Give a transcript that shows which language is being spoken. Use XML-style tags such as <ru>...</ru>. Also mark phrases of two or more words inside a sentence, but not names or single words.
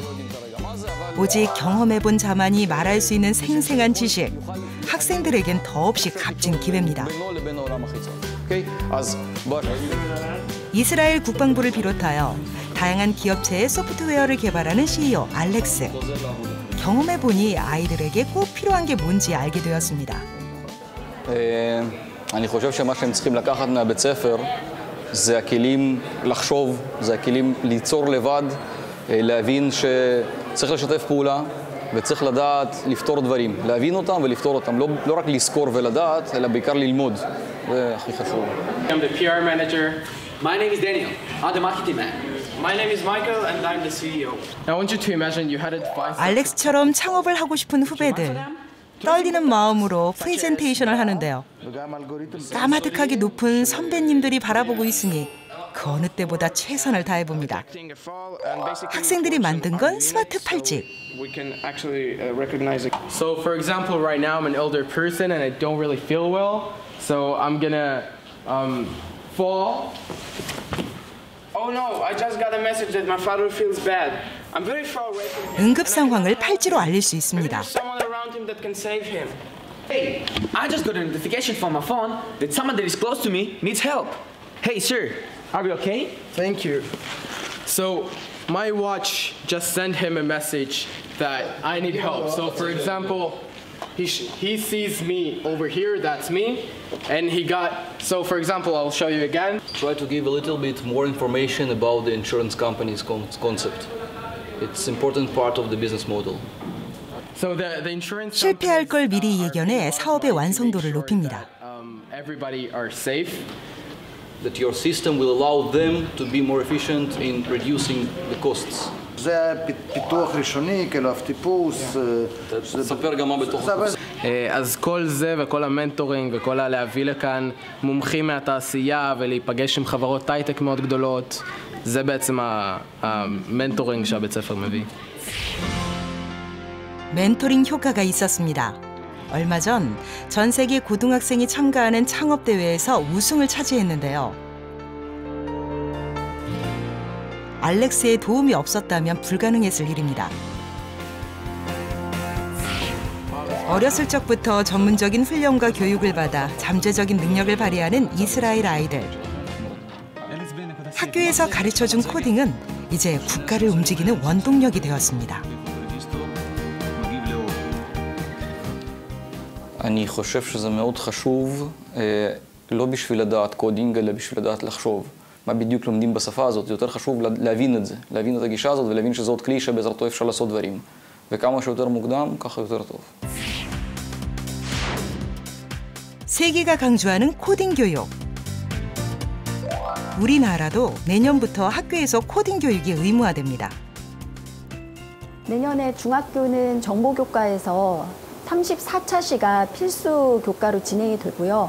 <ko>오직 경험해본 자만이 말할 수 있는 생생한 지식, 학생들에겐 더없이 값진 기회입니다. 이스라엘 국방부를 비롯하여 다양한 기업체의 소프트웨어를 개발하는 CEO 알렉스. 경험해보니 아이들에게 꼭 필요한 게 뭔지 알게 되었습니다.</ko> <he>אני חושב שמה שהם צריכים לקחת מהבית ספר זה הכלים לחשוב, זה הכלים ליצור לבד, להבין שצריך לשתף פעולה וצריך לדעת לפתור דברים, להבין אותם ולפתור אותם, לא רק לזכור ולדעת, אלא בעיקר ללמוד, זה הכי חשוב.</he> <en>I'm the PR manager. My name is Daniel. I'm the marketing man. My name is Michael and I'm the CEO. I want you to imagine you had it five.</en> <ko>알렉스처럼 창업을 하고 싶은 후배들. 떨리는 마음으로 프레젠테이션을 하는데요. 까마득하게 높은 선배님들이 바라보고 있으니 그 어느 때보다 최선을 다해봅니다. 학생들이 만든 건 스마트 팔찌.</ko> <en>So for example, right now I'm an elder person and I don't really feel well. So I'm gonna fall. Oh no, I just got a message that my father feels bad. I'm very far away from him.</en> <ko>응급 상황을 팔찌로 알릴 수 있습니다.</ko> <en>Someone around him that can save him. Hey, I just got a notification from my phone that someone that is close to me needs help. Hey, sir, are we okay? Thank you. So, my watch just sent him a message that I need help. So, for example, he sees me over here, that's me, and he got, so for example, I'll show you again. Try to give a little bit more information about the insurance company's concept. It's an important part of the business model. So the insurance</en> <ko>실패할 걸 미리 예견해 사업의 완성도를 높입니다.</ko> <en>Everybody are safe. That your system will allow them to be more efficient in reducing the costs.</en> <he>זה פיתוח ראשוני, כאילו טיפוס. ספר גם מה בתוך הקורס. אז כל זה וכל המנטורינג וכל להביא לכאן מומחים מהתעשייה ולהיפגש עם חברות הייטק מאוד גדולות, זה בעצם המנטורינג שהבית ספר מביא.</he> <ko>멘토링 효과가 있었습니다. 얼마 전 세계 고등학생이 참가하는 창업 대회에서 우승을 차지했는데요. 알렉스의 도움이 없었다면 불가능했을 일입니다. 어렸을 적부터 전문적인 훈련과 교육을 받아 잠재적인 능력을 발휘하는 이스라엘 아이들. 학교에서 가르쳐준 코딩은 이제 국가를 움직이는 원동력이 되었습니다.</ko> <he>אני חושב שזה מאוד חשוב, לא בשביל לדעת קודינג, אלא בשביל לדעת לחשוב. מה בדיוק לומדים בשפה הזאת, זה יותר חשוב להבין את זה, להבין את הגישה הזאת ולהבין שזה עוד כלי שבעזרתו אפשר לעשות דברים. וכמה שיותר מוקדם, ככה יותר טוב.</he> <ko>세계가 강조하는 코딩 교육. 우리나라도 내년부터 학교에서 코딩 교육이 의무화됩니다. 내년에 중학교는 정보교과에서 34차시가 필수 교과로 진행이 되고요.</ko>